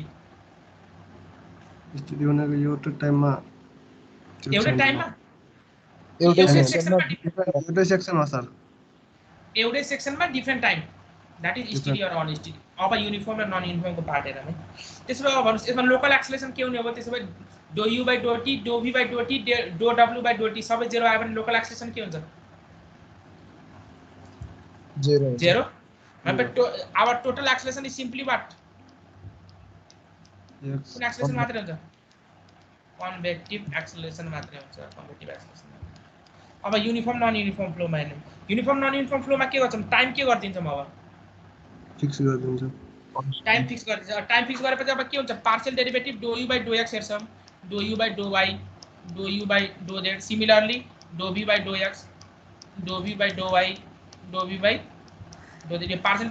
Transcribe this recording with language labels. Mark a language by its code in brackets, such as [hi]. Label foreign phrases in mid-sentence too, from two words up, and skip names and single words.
[ne] स्टेडी भनेको एउटै टाइममा एउटै सेक्सनमा सर एउटै सेक्सनमा [en] different time that is steady or unsteady [ne] अब युनिफर्म र [en] non uniformको [ne] पार्ट हेरौँ है त्यसो भए भन्नुस् यसमा [en] local acceleration [ne] के हुने हो त्यसो भए dou/dt dv/dt dw/dt सबै 0 आयो भने [en] local acceleration [ne] के हुन्छ 0 मतलब [en] our total acceleration is simply what [ne] कुन एक्सेलरेसन मात्रै हुन्छ [en] convective acceleration [ne] मात्रै हुन्छ [en] convective acceleration [ne] अब [en] uniform non uniform flowमा [ne] हेर्नु [en] uniform non uniform flowमा [ne] के गर्छौं टाइम के गर्दिन्छौं अब फिक्स गरिदिन्छ [en] time fix [ne] गरिदिन्छ [en] time fix [ne] गरेपछि अब के हुन्छ [en] partial derivative [ne] dou/x हेर्छौं dou/y dou/z सिमिलरली dou/x dou/y dou/z यो पार्शियल